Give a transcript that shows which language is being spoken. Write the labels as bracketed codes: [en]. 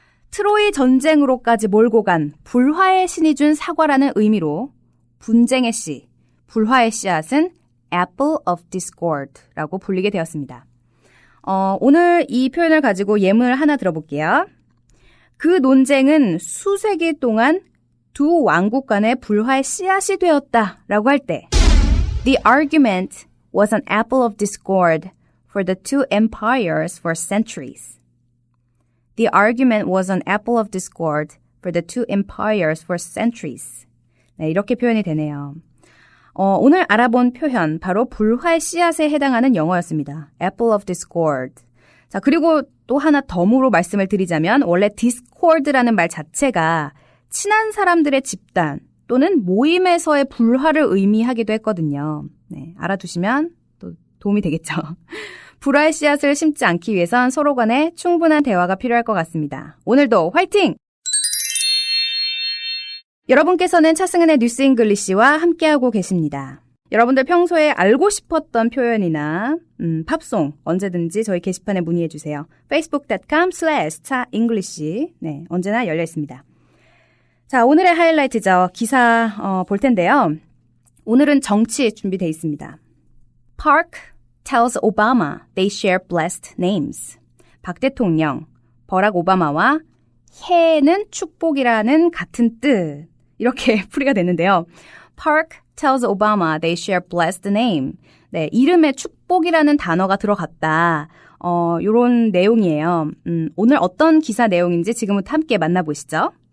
[ko] 트로이 전쟁으로까지 몰고 간 불화의 신이 준 사과라는 의미로 분쟁의 씨, 불화의 씨앗은 Apple of Discord라고 불리게 되었습니다. 오늘 이 표현을 가지고 예문을 하나 들어볼게요. 그 논쟁은 수세기 동안 두 왕국 간의 불화의 씨앗이 되었다라고 할 때 [en] The argument was an apple of discord for the two empires for centuries. The argument was an apple of discord for the two empires for centuries. [ko] 네, 이렇게 표현이 되네요. 오늘 알아본 표현 바로 불화의 씨앗에 해당하는 영어였습니다. [en] Apple of discord. [ko] 자, 그리고 또 하나 덤으로 말씀을 드리자면 원래 discord라는 말 자체가 친한 사람들의 집단 또는 모임에서의 불화를 의미하기도 했거든요. 네, 알아두시면 또 도움이 되겠죠. 불화의 씨앗을 심지 않기 위해선 서로 간에 충분한 대화가 필요할 것 같습니다. 오늘도 화이팅! 여러분께서는 차승은의 뉴스 잉글리시와 함께하고 계십니다. 여러분들 평소에 알고 싶었던 표현이나 팝송 언제든지 저희 게시판에 문의해주세요. facebook.com/chaenglish 네, 언제나 열려 있습니다. 자, 오늘의 하이라이트죠. 기사 볼 텐데요. 오늘은 정치 준비되어 있습니다. [en] Park tells Obama they share blessed names. [ko] 박 대통령, 버락 오바마와 해는 축복이라는 같은 뜻. 이렇게 풀이가 됐는데요. [en] Park tells Obama they share blessed name. [ko] 네, 이름에 축복이라는 단어가 들어갔다. 요런 내용이에요. 오늘 어떤 기사 내용인지 지금부터 함께 만나보시죠.